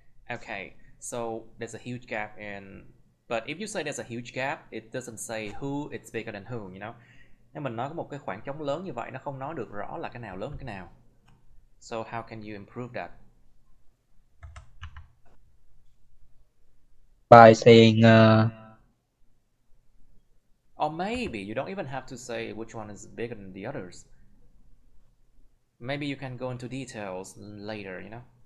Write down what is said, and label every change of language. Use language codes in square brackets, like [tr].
[en] Okay, so there's a huge gap in But if you say there's a huge gap, it doesn't say who it's bigger than who, you know. [vi] Nếu mình nói có một cái khoảng trống lớn như vậy, nó không nói được rõ là cái nào lớn hơn cái nào. [en] So how can you improve that? By saying or maybe you don't even have to say which one is bigger than the others. Maybe you can go into details later, you know.